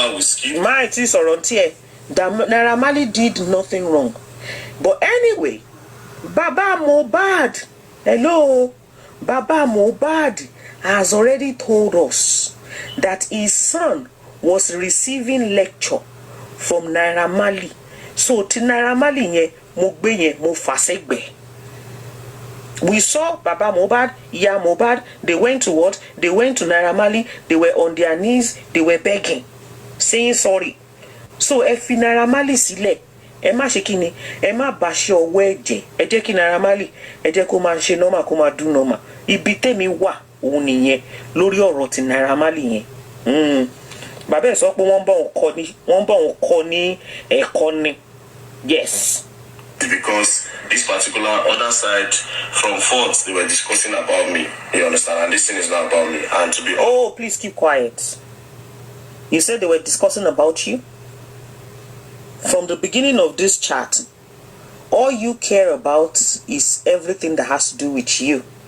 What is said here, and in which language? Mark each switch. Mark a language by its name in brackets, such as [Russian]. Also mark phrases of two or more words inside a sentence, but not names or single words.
[English] Naira Marley did nothing wrong. But anyway, Baba Mohbad, hello, Baba Mohbad has already told us that his son was receiving lecture from Naira Marley. [Yoruba] So to Naira Marley nye mo gbe yen mo fasegbe. [English] We saw Baba Mohbad, Ya Mohbad, they went to what? They went to Naira Marley, they were on their knees, they were begging, saying sorry. [Yoruba] So if Naira Marley sile, ẹ má ṣe kíni, ẹ má bà ṣe ọwọ́ ẹ̀jẹ̀, ẹ jẹ́ kí Naira Marley, ẹ jẹ́ kó máa ṣe normal, kó máa do normal. Ibi tèmi wà òun nìyẹn lórí ọ̀rọ̀ ti Naira Marley yẹn. Bàbá ẹ̀ sọ pé wọ́n bá wọn kọ́ ní ẹ̀kọ́ ni. [English] Yes. Because this particular other side from Fort, they were discussing about me. You understand? And this thing is not about me. And to be oh, please keep quiet. You said they were discussing about you? From the beginning of this chat, all you care about is everything that has to do with you.